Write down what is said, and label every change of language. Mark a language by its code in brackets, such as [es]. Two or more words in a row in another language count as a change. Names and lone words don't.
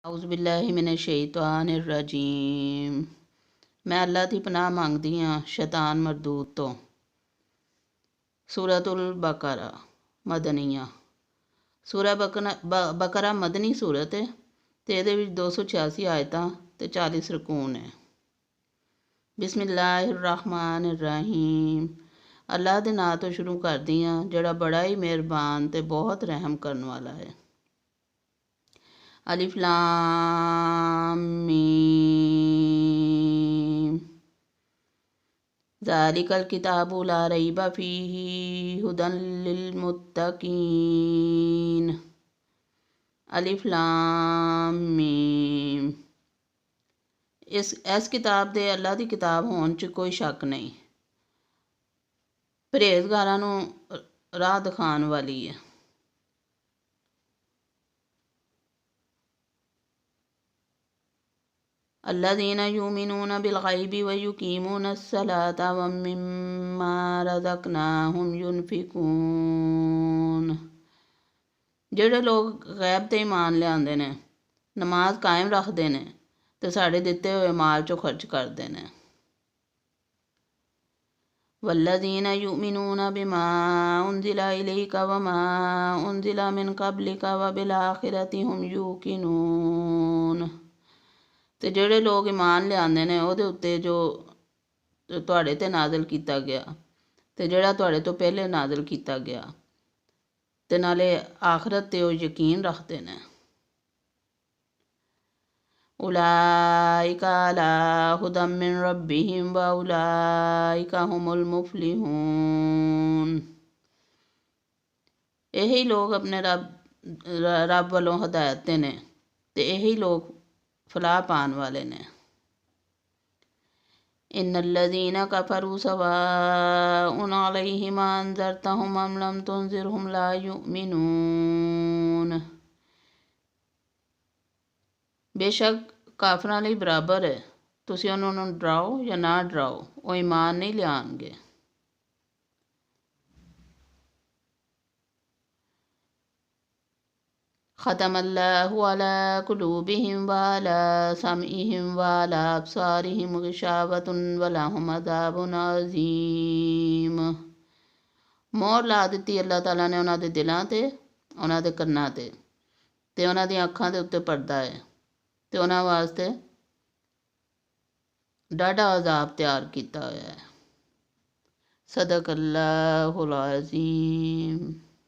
[ar] اعوذ باللہ من الشیطان الرجیم۔ [pa] میں اللہ دی پناہ ਮੰਗਦੀ ਹਾਂ ਸ਼ੈਤਾਨ ਮਰਦੂਦ ਤੋਂ। [ar] سورة البقرة مدنية. [pa] ਸੂਰਾ ਬਕਰਾ ਮਦਨੀ ਸੂਰਤ ਹੈ ਅਤੇ ਇਹਦੇ ਵਿੱਚ 286 ਆਇਤਾਂ ਅਤੇ 40 ਰਕੂዕ ਨੇ। [ar] بسم الله الرحمن الرحيم. [pa] ਅੱਲਾ ਦੇ ਨਾਂ ਤੋਂ ਸ਼ੁਰੂ ਕਰਦੀ ਹਾਂ ਜਿਹੜਾ ਬੜਾ ਹੀ ਮਿਹਰਬਾਨ ਅਤੇ ਬਹੁਤ ਰਹਿਮ ਕਰਨ ਵਾਲਾ ਹੈ। [ar] الف لام میم ذالک الکتاب لا ریب فیہ ھدی للمتقین۔ الف لام میم۔ [pa] اس کتاب ਦੇ اللہ ਦੀ ਕਿਤਾਬ ਹੋਣ 'ਚ ਕੋਈ ਸ਼ੱਕ ਨਹੀਂ, ਪਰਹੇਜ਼ਗਾਰਾਂ ਨੂੰ ਰਾਹ ਦਿਖਾਉਣ ਵਾਲੀ ਹੈ। [ar] الذین یؤمنون بالغیب ویقیمون الصلاۃ ومما رزقناہم ینفقون۔ [pa] ਜਿਹੜੇ ਲੋਕ ਗੈਬ 'ਤੇ ਈਮਾਨ ਲਿਆਉਂਦੇ ਨੇ, ਨਮਾਜ਼ ਕਾਇਮ ਰੱਖਦੇ ਨੇ ਅਤੇ ਸਾਡੇ ਦਿੱਤੇ ਹੋਏ ਮਾਲ 'ਚੋਂ ਖਰਚ ਕਰਦੇ ਨੇ। [ar] والذین یؤمنون بما انزل الیک وما انزل من قبلک وبالآخرۃ هم یوقنون۔ [pa] ਅਤੇ ਜਿਹੜੇ ਲੋਕ ਈਮਾਨ ਲਿਆਉਂਦੇ ਨੇ ਉਹਦੇ ਉੱਤੇ ਜੋ ਤੁਹਾਡੇ 'ਤੇ ਨਾਜ਼ਿਲ ਕੀਤਾ ਗਿਆ ਅਤੇ ਜਿਹੜਾ ਤੁਹਾਡੇ ਤੋਂ ਪਹਿਲੇ ਨਾਜ਼ਿਲ ਕੀਤਾ ਗਿਆ, ਅਤੇ ਨਾਲੇ ਆਖਰਤ 'ਤੇ ਉਹ ਯਕੀਨ ਰੱਖਦੇ ਨੇ। [ar] اولئک علی ھدی من ربہم واولئک ھم المفلحون۔ [pa] ਇਹੀ ਲੋਕ ਆਪਣੇ ਰੱਬ ਵੱਲੋਂ ਹਦਾਇਤ 'ਤੇ ਨੇ ਅਤੇ ਇਹੀ ਲੋਕ ਫਲਾਹ ਪਾਉਣ ਵਾਲੇ ਨੇ۔ [ar] ان الذین کفروا سواء علیہم انذرتہم ام لم تنذرہم لا یؤمنون۔ [pa] بے شک ਕਾਫਰਾਂ ਲਈ ਬਰਾਬਰ ਹੈ, ਤੁਸੀਂ ਉਹਨਾਂ ਨੂੰ ਡਰਾਓ ਜਾਂ ਨਾ ਡਰਾਓ, ਉਹ ਈਮਾਨ ਨਹੀਂ ਲਿਆਉਣਗੇ۔ [ar] ختم اللہ علی قلوبہم وعلی سمعہم وعلی ابصارہم غشاوۃ ولہم عذاب عظیم۔ [pa] ਮੋਹਰ ਲਾ ਦਿੱਤੀ ਅੱਲਾਹ ਤਾਲਾ ਨੇ ਉਹਨਾਂ ਦੇ ਦਿਲਾਂ 'ਤੇ, ਉਹਨਾਂ ਦੇ ਕੰਨਾਂ 'ਤੇ, ਅਤੇ ਉਹਨਾਂ ਦੀਆਂ ਅੱਖਾਂ ਦੇ ਉੱਤੇ ਪਰਦਾ ਹੈ, ਅਤੇ ਉਹਨਾਂ ਵਾਸਤੇ ਡਾਢਾ ਅਜ਼ਾਬ ਤਿਆਰ ਕੀਤਾ ਹੋਇਆ ਹੈ। [ar] صدق اللہ العظیم۔